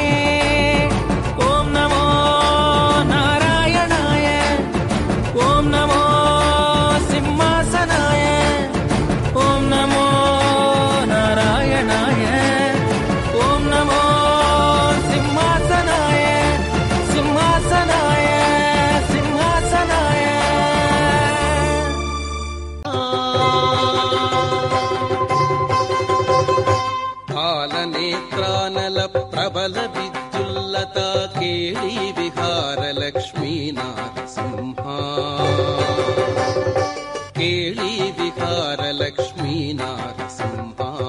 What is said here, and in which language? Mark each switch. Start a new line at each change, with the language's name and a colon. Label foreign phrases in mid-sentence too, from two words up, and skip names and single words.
Sanskrit: ॐ नमो नारायणाय, ॐ नमो सिंहासनाय. ॐ नमो नारायणाय, ॐ नमो सिंहासनाय, सिंहासनाय, सिंहासनाय.
Telugu: కాలనేత్రానల ప్రబల విద్యుల్లత కేళీ విహార లక్ష్మీ నరసింహ, కేళీ విహార లక్ష్మీ నరసింహ.